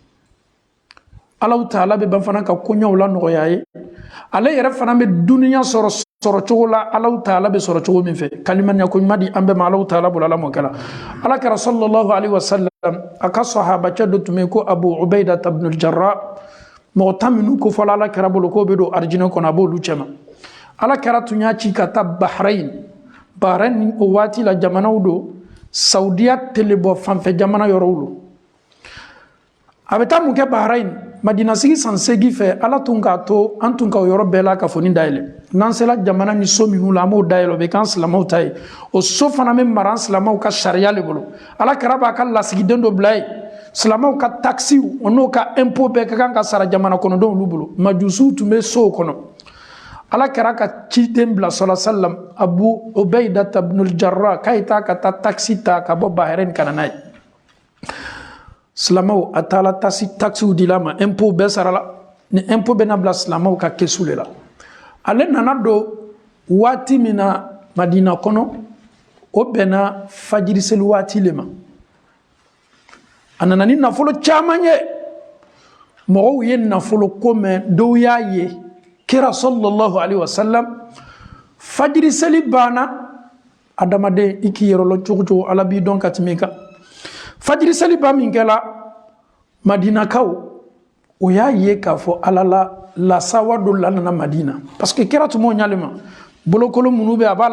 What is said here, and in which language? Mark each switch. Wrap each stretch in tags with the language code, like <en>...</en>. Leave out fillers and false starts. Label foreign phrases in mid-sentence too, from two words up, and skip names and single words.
<bm>Alahu Taala bɛ ban fana ka koɲɛw la nɔgɔya ye ale yɛrɛ fana bɛ duniya sɔrɔ cogo la Alahu Taala bɛ sɔrɔ cogo min fɛ kalimaniya ko ɲuman di an bɛɛ ma Alahu Taala bolo Ala m'o kɛ la Ala kɛra</bm> <ar>صلى الله عليه وسلم</ar> <bm>a ka sahabacɛ dɔ tun bɛ yen ko Abu Ubaida ibn al-Jarrah mɔgɔ 10 minnu ko fɔla Ala kɛra bolo k'o bɛ don arijinɛ kɔnɔ a b'olu cɛ ma Ala kɛra tun y'a ci ka taa Bahrain o waati la jamanaw don Saudiya tele bɔ fanfɛ jamana yɔrɔw don a bɛ taa mun kɛ Bahrain Madina sigi san 8 fɛ Ala tun k'a to an tun ka o yɔrɔ bɛɛ la ka foni dayɛlɛ n'an sela jamana ni so minnu la an b'o dayɛlɛ o bɛ k'an silamɛw ta ye o so fana bɛ mara an silamɛw ka sariya le bolo Ala kɛra b'a ka lasigiden dɔ bila ye silamɛw ka taxiw o n'o ka impôt bɛɛ ka kan ka sara jamana kɔnɔdenw olu bolo majusiw tun bɛ sow kɔnɔ Ala kɛra ka ciden bila</bm> <ar>صلى الله عليه وسلم</ar> <bm>Abu Ubaida ibn al-Jarrah k'a ye taa ka taa taxi ta ka bɔ Bahrain ka na n'a ye silamɛw a taala taxiw dila ma impôt bɛɛ sarala ni impôt bɛ na bila silamɛw ka kesu le la ale nana don waati min na Madina kɔnɔ o bɛnna fajiri seli waati le ma a nana ni nafolo caman ye mɔgɔw ye nafolo ko mɛn dɔw y'a ye kira</bm> <ar>صلى الله عليه وسلم</ar> <bm>fajiri seli banna adamaden i k'i yɛrɛ lɔ cogo cogo ala b'i dɔn ka tɛmɛ i kan fajiri seli ba min kɛla madinakaw o y'a ye k'a fɔ ala la lasawa dɔ la nana madina parce que kira tun m'o ɲalima bolokolo minnu bɛ a b'a</bm>